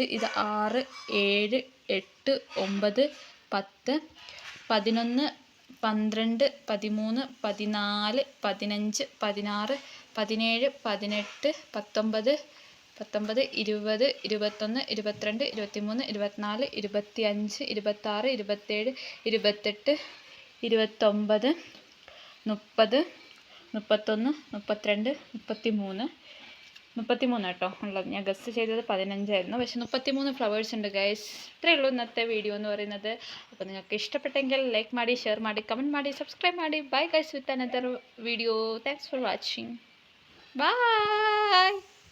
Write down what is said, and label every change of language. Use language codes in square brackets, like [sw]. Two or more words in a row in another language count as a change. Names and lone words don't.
[ml] ഇത് 6, 7, 8, 9, 10, 11, 12, 13, 14, 15, 16, 17, 18, 19, 20, 21, 22, 23, 24, 25, 26, 27, 28, 29, 30, 31, 32, 33 കേട്ടോ ഉള്ളത്. ഞാൻ ഗസ്റ്റ് ചെയ്തത് 15ആയിരുന്നു, പക്ഷെ 33 ഫ്ലവേഴ്സ് ഉണ്ട് ഗൈസ്. ഇത്രയേ ഉള്ളൂ ഇന്നത്തെ വീഡിയോ എന്ന് പറയുന്നത്. അപ്പോൾ നിങ്ങൾക്ക് ഇഷ്ടപ്പെട്ടെങ്കിൽ ലൈക്ക് ಮಾಡಿ, ഷെയർ ಮಾಡಿ, [kn] ಕಮೆಂಟ್ ಮಾಡಿ, ಸಬ್ಸ್ಕ್ರೈಬ್ ಮಾಡಿ. [en] Bye guys, with another video. Thanks for watching. Bye.